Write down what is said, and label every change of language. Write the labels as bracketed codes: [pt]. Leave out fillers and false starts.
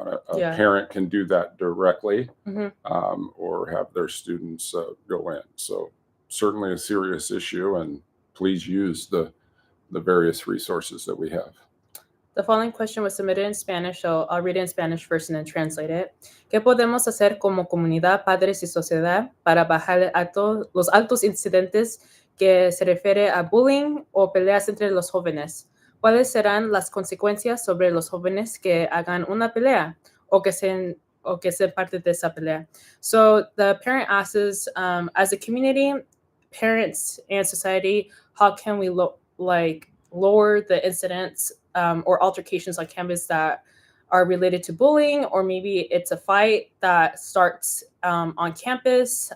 [en] And a parent can do that directly or have their students go in. So certainly a serious issue, and please use the various resources that we have. The following question was submitted in Spanish, so I'll read it in Spanish first and then translate it. [es] ¿Qué podemos hacer como comunidad, padres y sociedad para bajar los altos incidentes que se refiere a bullying o peleas entre los jóvenes? ¿Cuáles serán las consecuencias sobre los jóvenes que hagan una pelea o que sean parte de esa pelea? [en] So the parent asks, as a community, parents and society, how can we lower the incidents or altercations on campus that are related to bullying, or maybe it's a fight that starts on campus?